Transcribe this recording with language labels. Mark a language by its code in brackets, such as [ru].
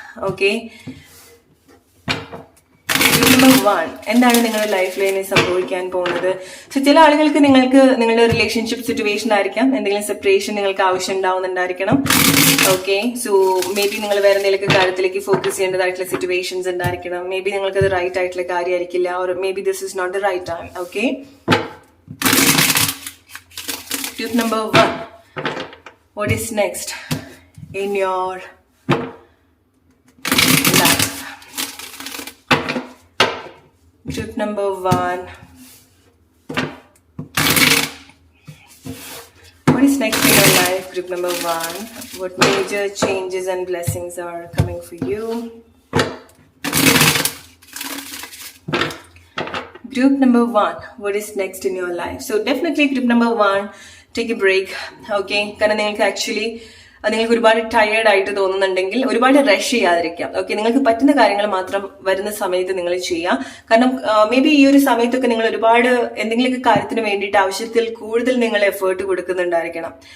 [ml] Okay, number 1, എന്താണ് നിങ്ങളുടെ ലൈഫിൽ ഇനി സംഭവിക്കാൻ പോകുന്നത്? സോ ചില ആളുകൾക്ക് നിങ്ങൾക്ക് നിങ്ങളുടെ റിലേഷൻഷിപ്പ് സിറ്റുവേഷൻ ആയിരിക്കാം, എന്തെങ്കിലും സെപ്പറേഷൻ നിങ്ങൾക്ക് ആവശ്യം ഉണ്ടാവുന്നുണ്ടായിരിക്കണം. ഓക്കെ, സോ മേ ബി നിങ്ങൾ വേറെ എന്തെങ്കിലും കാര്യത്തിലേക്ക് ഫോക്കസ് ചെയ്യേണ്ടതായിട്ടുള്ള സിറ്റുവേഷൻസ് ഉണ്ടായിരിക്കണം. മേ ബി നിങ്ങൾക്ക് അത് റൈറ്റ് ആയിട്ടുള്ള കാര്യമായിരിക്കില്ല, [en] Or maybe this is not the right time. Okay, group number 1, what is next in your life? Group number 1, what is next in your life? Group number 1, what major changes and blessings are coming for you? Group number 1, what is next in your life? So definitely group number 1, take a break. [ml] Okay, കാരണം നിങ്ങൾക്ക് actually നിങ്ങൾക്ക് ഒരുപാട് tired ആയിട്ട് തോന്നുന്നുണ്ടെങ്കിൽ ഒരുപാട് rush ചെയ്യാതിരിക്കാം. Okay, നിങ്ങൾക്ക് പറ്റുന്ന കാര്യങ്ങൾ മാത്രം വരുന്ന സമയത്ത് നിങ്ങൾ ചെയ്യാം. കാരണം മേ ബി ഈ ഒരു സമയത്തൊക്കെ നിങ്ങൾ ഒരുപാട് എന്തെങ്കിലുമൊക്കെ കാര്യത്തിന് വേണ്ടിയിട്ട് ആവശ്യത്തിൽ കൂടുതൽ നിങ്ങൾ എഫേർട്ട് കൊടുക്കുന്നുണ്ടായിരിക്കണം.